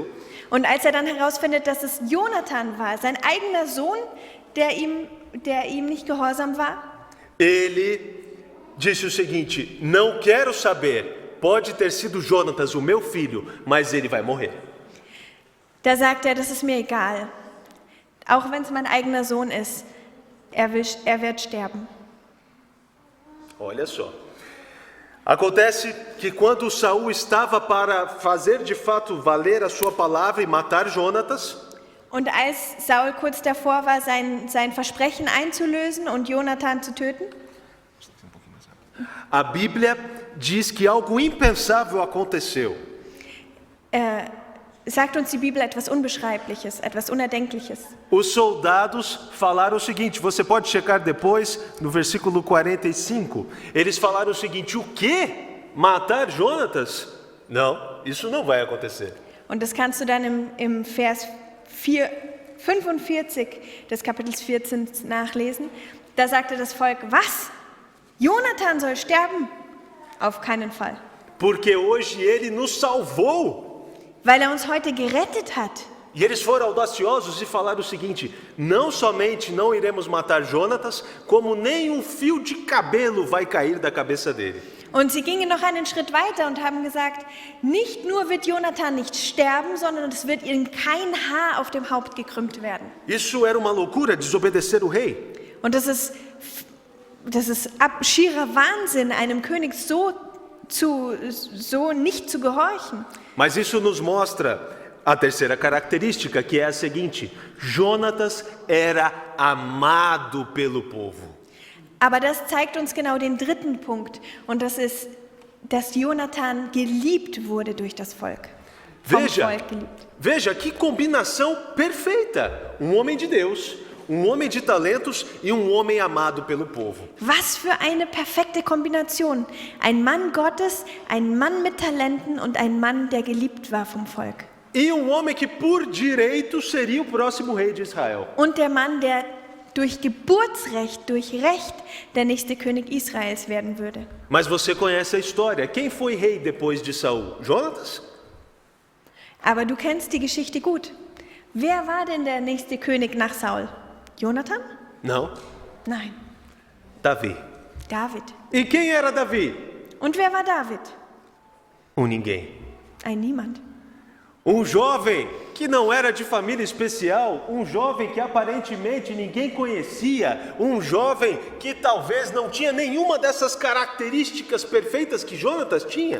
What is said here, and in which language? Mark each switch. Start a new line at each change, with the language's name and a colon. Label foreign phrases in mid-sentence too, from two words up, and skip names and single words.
German: Und als dann herausfindet, dass es Jonathan war, sein eigener Sohn, der ihm nicht gehorsam war,
Portuguese: ele disse o seguinte: não quero saber, pode ter sido Jonatas, o meu filho, mas ele vai morrer.
German: da sagt er, das ist mir egal. Auch wenn es mein eigener Sohn ist, er wird sterben.
Portuguese: Olha só. Acontece que quando Saul estava para fazer de fato valer a sua palavra e matar Jonatas,
German: Und als Saul kurz davor war, sein Versprechen einzulösen und Jonathan zu töten,
Portuguese: a Bíblia diz que algo impensável aconteceu.
German: sagt uns die Bibel etwas Unbeschreibliches, etwas Unerdenkliches.
Portuguese: Os soldados falaram o seguinte, você pode checar depois no versículo 45. Eles falaram o seguinte: o quê? Matar Jonatas? Não, isso não vai acontecer.
German: Und das kannst du dann im Vers 45 des Kapitels 14 nachlesen. Da sagte das Volk, was? Jonathan soll sterben? Auf keinen Fall.
Portuguese: Porque hoje ele nos salvou.
German: Weil er uns heute gerettet hat.
Portuguese: E eles foram audaciosos e falaram o seguinte: não somente não iremos matar Jonatas, como nem um fio de cabelo vai cair da cabeça dele.
German: Und sie gingen noch einen Schritt weiter und haben gesagt, nicht nur wird Jonathan nicht sterben, sondern es wird ihm kein Haar auf dem Haupt gekrümmt werden.
Portuguese: Isso era uma loucura, desobedecer o rei.
German: Und das ist schierer Wahnsinn, einem König so nicht zu gehorchen.
Portuguese: Mas isso nos mostra a terceira característica, que é a seguinte: Jonatas era amado pelo povo.
German: Aber das zeigt uns genau den dritten Punkt. Und das ist, dass Jonathan geliebt wurde durch das Volk. Vom Volk geliebt.
Portuguese: Veja que combinação perfeita: um homem de Deus, um homem de talentos e um homem amado pelo povo.
German: Was für eine perfekte Kombination. Ein Mann Gottes, ein Mann mit Talenten und ein Mann, der geliebt war vom Volk.
Portuguese: E um homem que por direito seria o próximo rei de Israel.
German: Und der Mann, der durch Geburtsrecht, durch Recht der nächste König Israels werden würde.
Portuguese: Mas você conhece a história. Quem foi rei depois de Saul? Jonatas?
German: Aber du kennst die Geschichte gut. Wer war denn der nächste König nach Saul? Jonathan?
Portuguese: Não.
German: Nein,
Portuguese: Davi.
German: David.
Portuguese: E quem era Davi?
German: Und wer war David?
Portuguese: ninguém.
German: Ein Niemand.
Portuguese: Jovem que não era de família especial, jovem que aparentemente ninguém conhecia, jovem que talvez não tinha nenhuma dessas características perfeitas que Jonatas tinha.